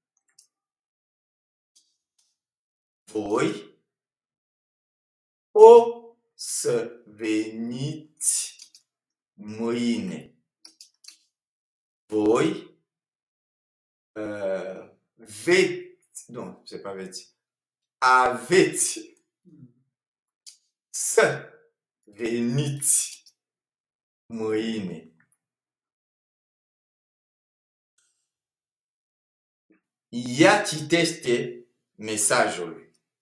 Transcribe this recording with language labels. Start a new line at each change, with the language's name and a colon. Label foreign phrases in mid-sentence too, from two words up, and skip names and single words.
Romanian: Voi o să veniți mâine. Voi veți,
French: non, c'est pas
Romanian: veți, aveți să veniți mâine. Ea citește mesajul.